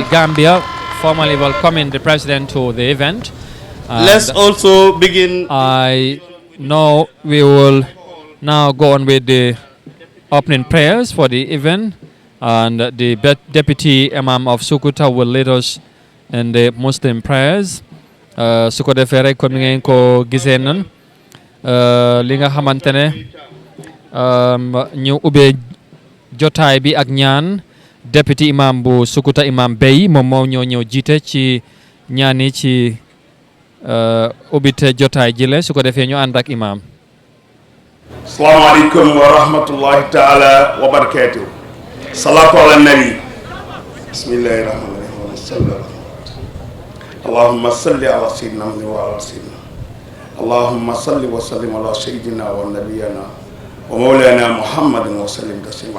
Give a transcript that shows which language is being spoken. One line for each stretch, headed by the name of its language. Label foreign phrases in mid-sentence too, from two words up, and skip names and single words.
English: the Gambia, formally welcoming the president to the event. Let's also begin. I know we will now go on with the opening prayers for the event, and the Deputy Imam of Sukuta will lead us in the Muslim prayers.
Wolof: Su ko defee rek comme ni ngeen ko gisee nan li nga xamante ne ñu ubbee jotaay bi ak ñaan
English: Deputy Imam
Wolof: bu Sukuta Imam Bey moom moo ñëw jiite ci ñaan yi ci ubbite jotaay jile su ko defee ñu ànd ak imam.
Arabic: السلام عليكم ورحمة الله تعالى وبركاته. الصلاة على النبي. بسم الله الرحمن الرحيم. اللهم صل على سيدنا وعلى سيدنا. اللهم صل وسلم على سيدنا ونبينا ومولانا محمد وسلم تسليما.